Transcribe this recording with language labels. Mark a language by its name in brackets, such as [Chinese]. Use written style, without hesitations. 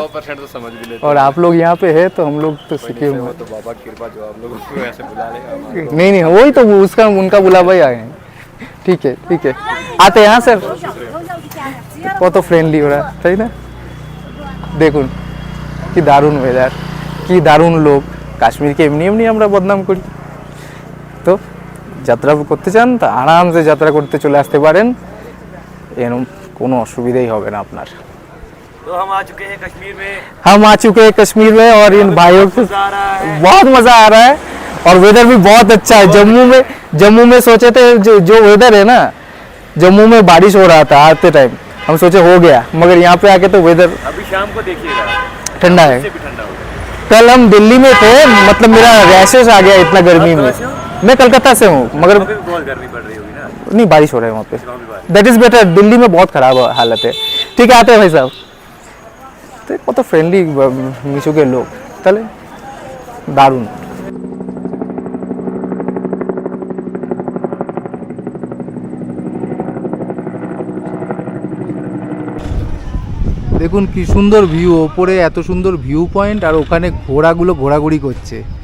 [Hindi] 100% तो समझ भी लेते। और आप लोग यहाँ पे है तो हम लोग तो सीखे हुए वो हैं। तो बाबा की कृपा, जो आप लोगों को ऐसे बुला लेगा हमारे को। नहीं नहीं, वही तो उसका उनका बुलावा ही आए हैं। ठीक है ठीक है, आते हैं। हाँ सर, [Bangla] কত ফ্রেন্ডলি ওরা, তাই না? দেখুন কি দারুণ ওয়েদার, কি দারুণ লোক। কাশ্মীরকে এমনি এমনি আমরা বদনাম করি। তো যাত্রা করতে চান তো আরামসে যাত্রা করতে চলে আসতে পারেন, এরকম কোনো অসুবিধাই হবে না আপনার। [Hindi] तो हम आ चुके हैं कश्मीर में। हम आ चुके हैं कश्मीर में और इन भाइयों को बहुत मज़ा आ रहा है और वेदर भी बहुत अच्छा है। जम्मू में सोचे थे जो वेदर है ना, जम्मू में बारिश हो रहा था आते टाइम, हम सोचे हो गया, मगर यहाँ पे आके तो वेदर अभी शाम को देखिएगा ठंडा है। भी ठंडा होगा। कल हम दिल्ली में थे, मतलब मेरा रैशेस आ गया इतना गर्मी में। मैं कलकत्ता से हूँ, मगर अभी भी बहुत गर्मी पड़ रही होगी ना। नहीं बारिश हो रहा है वहाँ पे। वहाँ भी बारिश। [English] that is better, [Hindi] दिल्ली में बहुत खराब हालत है। ठीक है, आते हैं भाई साहब। [Bangla] तो কত ফ্রেন্ডলি মিশুকের লোক, তাহলে দারুণ। দেখুন কি সুন্দর ভিউ, ওপরে এত সুন্দর ভিউ পয়েন্ট, আর ওখানে ঘোড়াগুলো ঘোরাঘুরি করছে।